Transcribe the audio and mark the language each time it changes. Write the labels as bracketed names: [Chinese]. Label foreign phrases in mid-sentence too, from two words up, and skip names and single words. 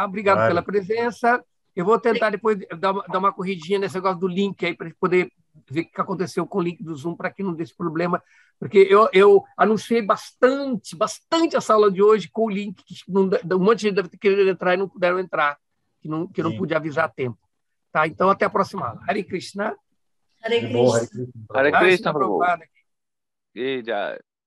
[Portuguese] Obrigado pela presença. Eu vou tentar depois dar uma corridinha nesse negócio do link aí, para gente poder ver o que aconteceu com o link do Zoom, para que não dê esse problema. Porque eu anunciei bastante essa aula de hoje com o link, que um monte de gente deve ter querido entrar e não puderam entrar. que não pude avisar a tempo. Tá? Então, até a próxima aula. Hare Krishna. Hare De boa, Krishna. Hare Ah, Krishna, Srila Prabhu. Prabhupada. E já.